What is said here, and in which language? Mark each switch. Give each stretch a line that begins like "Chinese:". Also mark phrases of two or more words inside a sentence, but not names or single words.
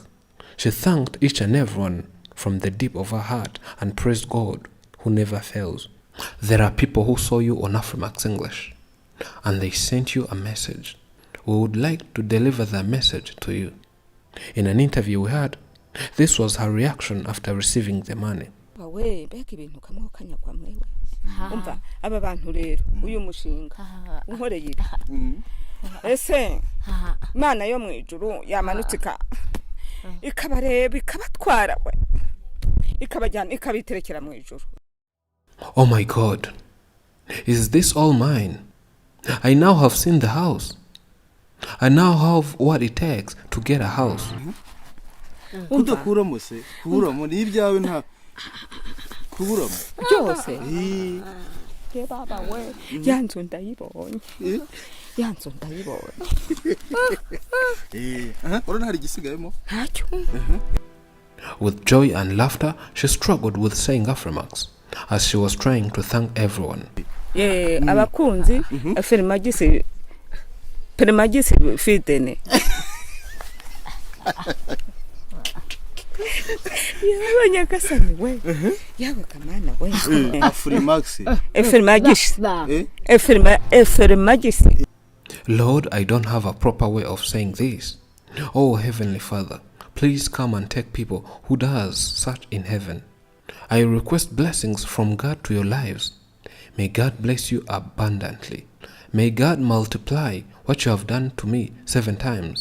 English: She thanked each and everyone from the deep of her heart and praised God who never fails. There are people who saw you on Afrimax English and they sent you a message. We would like to deliver that message to you. In an interview we had, this was her reaction after receiving the money.
Kinyarwanda: we mbega ibintu kamwe kanyagwa mwewe umva aba bantu rero uyu mushinga unkoreye ibi ese Imana yo mu ijuru yamanutse ikabareba ikabatwara we ikabajyana ikabiterekera mu ijuru.
English: Oh my God, is this all mine? I now have seen the house. I now have what it takes to get a house.
Kinyarwanda: Kudakuramo se kuramo ni ibyawe nta kuramo byose ke baba we yanzu ndayibonye yanzu ndayibonye urona hari gisigayemo ntacyo.
English: With joy and laughter, she struggled with saying Afrimax as she was trying to thank everyone.
Kinyarwanda: Abakunzi Permagisi fitene. Yawe nyakasani we. Yawe kamana we. Afrimax. Efirmagisi.
English: Lord, I don't have a proper way of saying this. Oh Heavenly Father, please come and take people who does such in heaven. I request blessings from God to your lives. May God bless you abundantly. May God multiply what you have done to me 7 times.